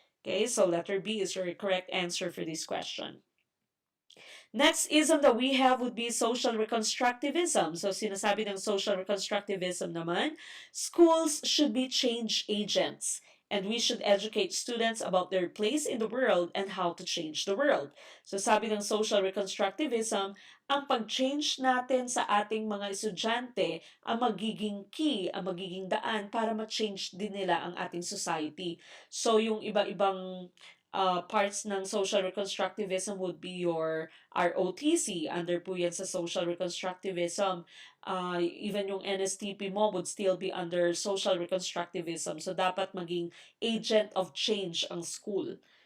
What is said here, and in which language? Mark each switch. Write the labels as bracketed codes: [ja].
[en] Okay, so letter B is your correct answer for this question. Next ism that we have would be social reconstructivism. So [tl] sinasabi ng [en] social reconstructivism naman, schools should be change agents, and we should educate students about their place in the world and how to change the world. [tl] So sabi ng social reconstructivism, ang pag-change natin sa ating mga estudyante ang magiging key, ang magiging daan para ma-change din nila ang ating society. So yung iba-ibang parts ng social reconstructivism [en] would be your ROTC, [tl] under po yan sa social reconstructivism. [en] Even yung NSTP mo would still be under social reconstructivism. [tl] So dapat maging agent of change ang school.